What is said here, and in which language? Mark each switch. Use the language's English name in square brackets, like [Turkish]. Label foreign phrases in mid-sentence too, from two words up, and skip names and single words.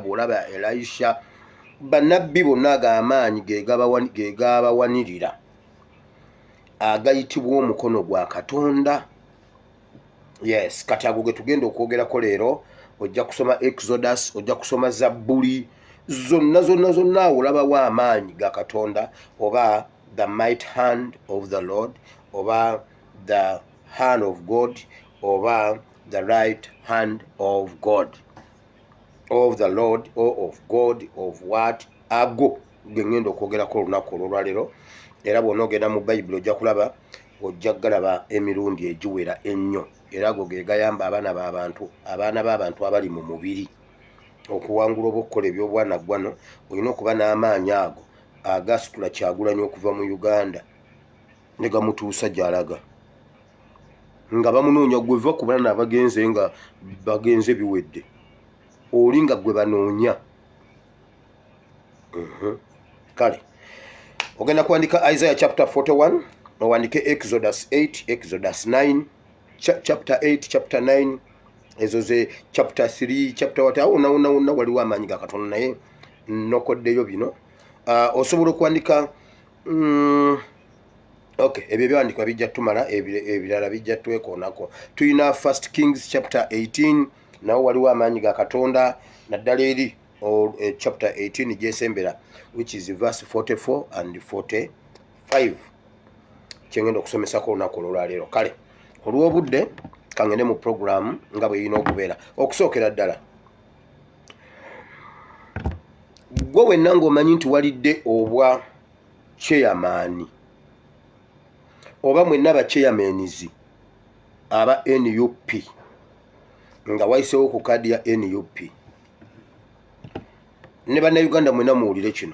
[Ganda] Bw'olaba Elisha, bannabbi bonna ago amaanyi ge gabawanirira agayitibwa omukono gwa Katonda. Yes, kati ago ge tugenda okwogerako leero. Ojja kusoma Exodus, ojja kusoma Zabbuli, zonna olabawo amaanyi ga Katonda, oba [English] the might hand of the Lord, oba the hand of God, oba the right hand of God, of the Lord, or of God, of what. [Ganda] Ago ge ŋŋenda okwogerako olunaku olw'olwaleero. Era bw'onoogenda mu Bayibuli ojja kulaba, ojja galaba emirundi egiwera ennyo, era ago ge gayamba abaana b'abantu abali mu mubiri okuwangula oba okukola ebyobwanaggwano. Olina okuba n'amaanyi ago agasitula Kyagulanyi okuva mu Uganda ne gamutuusa gy'alaga, nga bamunoonya gwe va ku bana abagenze nga bagenze biwedde, oli nga gwe banoonya. Kale ogenda kuwandika Isaiah chapter 41, owandike Exodus 8, Exodus 9, chapter 8, chapter 9, ezo ze chapter 3, chapter what, wonna waliwo amaanyi ga Katonda, naye nokoddeyo bino. Osobola okuwandika Okay, ebyo byandikwa bijja tumala ebirala bijja twekoonako. Tuyina 1 Kings chapter 18 nawo waliwo amaanyi ga Katonda naddala eri chapter 18 gyesembera [English] which is verse 44 and 45 [Ganda] kyengenda okusomesako olunaku olwaleero. Kale olw'obudde kangende mu program nga bwe yina okubeera. Okusookera ddala gwe wenna ng'omanyi nti walidde obwa chairman oba mwenna ba chairmanizi aba NUP nga wayisewo ku kadi ya NUP ne bannayuganda mwenna muwulire kino.